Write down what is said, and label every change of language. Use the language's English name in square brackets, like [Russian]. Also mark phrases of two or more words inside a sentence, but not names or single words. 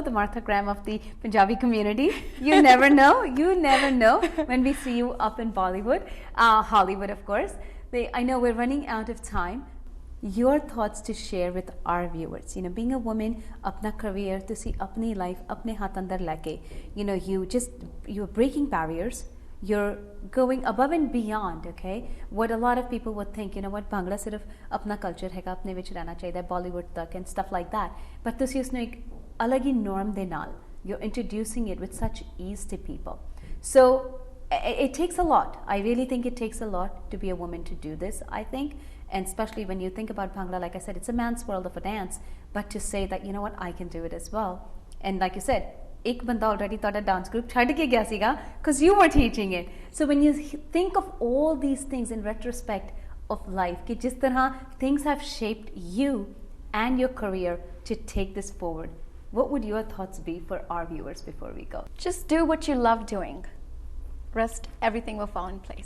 [English] The Martha Graham of the Punjabi community. You never know. You never know when we see you up in Bollywood, Hollywood, of course. I know we're running out of time. Your thoughts to share with our viewers. You know, being a woman, apna career, to see apni life, [Punjabi] ਆਪਣੇ ਹੱਥ ਅੰਦਰ ਲੈ ਕੇ. [English] You know, you're breaking barriers. You're going above and beyond, okay? What a lot of people would think, you know what, [Punjabi] Bhangra ਸਿਰਫ਼ ਆਪਣਾ culture ਹੈ, ਆਪਣੇ ਵਿੱਚ ਰਹਿਣਾ ਚਾਹੀਦਾ, Bollywood ਤੱਕ [English] and stuff like that. [Punjabi] But ਤੁਸੀਂ ਉਹਨੂੰ ਇੱਕ ਅਲੱਗ ਹੀ norm ਦੇ ਨਾਲ, [English] you're introducing it with such ease to people. So it takes a lot. I really think it takes a lot to be a woman to do this, I think. And especially when you think about Bhangra, like I said, it's a man's world of a dance. But to say that, you know what, I can do it as well. And like you said, [Punjabi] ਇੱਕ ਬੰਦਾ [English] already thought a dance group [Punjabi] ਛੱਡ ਕੇ ਗਿਆ ਸੀਗਾ [English] because you were teaching it. So when you think of all these things in retrospect of life, [Punjabi] ਕਿ ਜਿਸ ਤਰ੍ਹਾਂ [English] things have shaped you and your career to take this forward, what would your thoughts be for our viewers before we go? Just do what you love doing. Rest, everything will fall in place.